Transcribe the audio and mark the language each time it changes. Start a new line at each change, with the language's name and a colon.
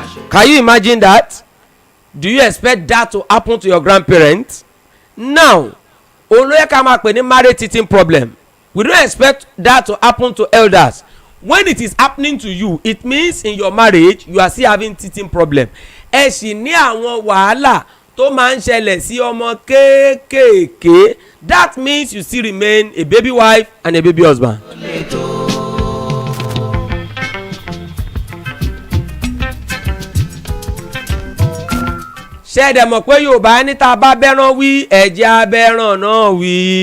English: Can you imagine that? Do you expect that to happen to your grandparents? Now,
Yoruba: olóyè ká máa pè ní
English: marriage cheating problem. We don't expect that to happen to elders. When it is happening to you, it means in your marriage you are still having cheating problem.
Yoruba: Ẹ sì ní àwọn wàhálà tó máa ń ṣẹlẹ̀ sí ọmọ kéékèèké.
English: That means you still remain a baby wife and a baby husband.
Yoruba: Ṣé ẹ dẹ̀ mọ̀ pé Yorùbá ní tá a bá bẹ́ràn wí ẹ̀jẹ̀ abẹ́ràn náà wí.